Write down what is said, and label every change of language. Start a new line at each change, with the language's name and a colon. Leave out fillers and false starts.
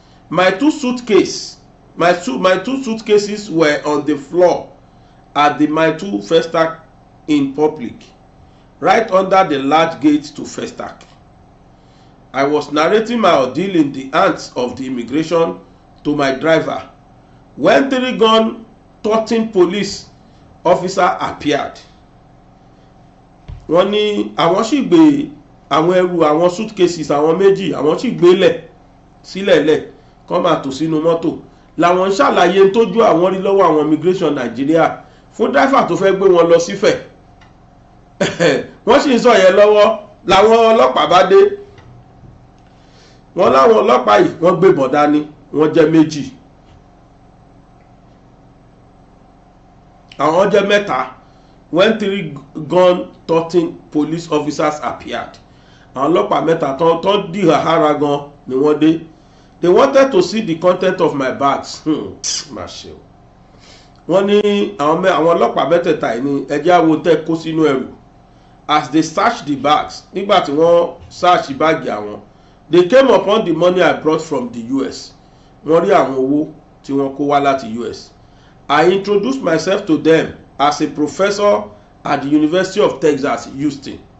English: My two suitcases were on the floor at the Mile 2 Festac in public, right under the large gate to Festac. I was narrating my ordeal in the hands of the immigration to my driver when 3-gun toting police officer appeared.
Yoruba: Wọ́n ní àwọn sì gbé àwọn ẹrù àwọn suitcases àwọn méjì àwọn sì gbé sílẹ̀ lẹ̀ kó máa tò sínú mọ́tò làwọn ń ṣàlàyé tójú àwọn rí lọ́wọ́ àwọn immigration Nàìjíríà fún driver tó fẹ́ gbé wọn lọ sífẹ̀. Wọ́n sì ń sọ yẹn lọ́wọ́ làwọn ọlọ́pàá bá dé. Wọ́n láwọn ọlọ́pàá yìí wọ́n gbé bọ̀dá ní wọ́n jẹ́ méjì àwọn jẹ́ mẹ́ta
English: when 3-gun toting police officers appeared.
Yoruba: Àwọn ọlọ́pàá mẹ́ta tó dì hàhàrà gan ni wọ́n dé.
English: They wanted to see the content of my bags.
Yoruba: Má ṣe o. Wọ́n ní àwọn ọlọ́pàá mẹ́tẹ̀ẹ̀ta yìí ní ẹjẹ́ àwọn tẹ́ kó sínú ẹrù.
English: As they searched the bags
Yoruba: nígbà tí wọ́n search báàgì àwọn
English: they came upon the money I brought from the US.
Yoruba: Wọ́n rí àwọn owó tí wọ́n kó wá láti US.
English: I introduced myself to them as a professor at the University of Texas, Houston.